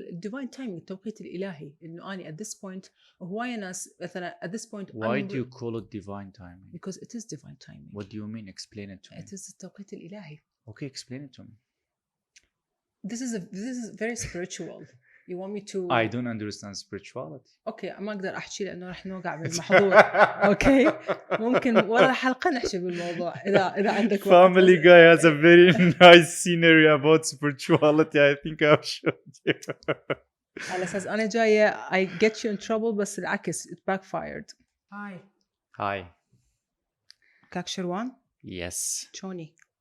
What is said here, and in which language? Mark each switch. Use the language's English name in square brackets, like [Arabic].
[English] divine timing [Arabic] التوقيت الإلهي إنه أنا [English] at this point [Arabic] وهواية ناس مثلا [English] at this point. Why do you call it divine timing? Because it is divine timing. What do you mean? Explain it to me. It is [Arabic] التوقيت الإلهي. [English] Okay, explain it to me. This is very spiritual. You want me to? I don't understand spirituality. [Arabic] Okay, ما أقدر أحكي لأنه رح نوقع بالمحظور. Okay, ممكن ورا الحلقة نحكي بالموضوع إذا عندك وقت. [English] Family Guy has a very nice scenery about spirituality. I think I've showed you. [Arabic] على أساس أنا جاية [English] I get you in trouble [Arabic] بس العكس [English] it backfired. [Kurdish] Hi. كاك شروان? [English] Yes. [Kurdish] شوني?